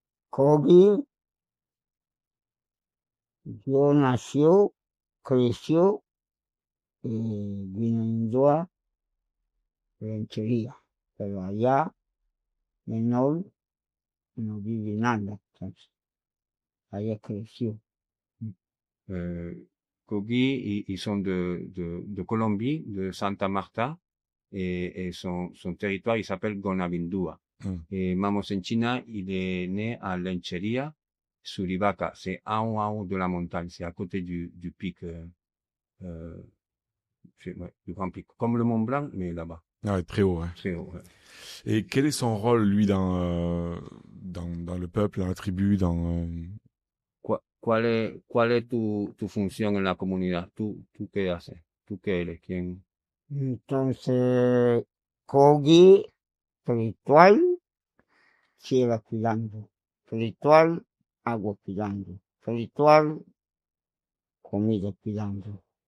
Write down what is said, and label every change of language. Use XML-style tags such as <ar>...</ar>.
<es>Kogi, yo nació, creció vino a ranchería, pero allá menor no vive nada, entonces allá creció.</es> <fr>Kogi, ils sont de Colombie, de Santa Marta, et son territoire, il s'appelle Gonavindua. Et Mamo Senchina, il est né à Lencheria, Suribaca. C'est en haut de la montagne, c'est à côté du pic, ouais, du grand pic. Comme le Mont Blanc, mais là-bas. Ah ouais, très haut, ouais. Très haut, ouais. Et quel est son rôle, lui, dans le peuple, dans la tribu, dans...</fr> <es>¿Cuál es tu función en la comunidad? ¿Tú qué haces? ¿Tú qué eres? ¿Quién? Entonces, Kogi, espiritual, lleva cuidando. Espiritual, agua cuidando. Espiritual, comida cuidando.</es>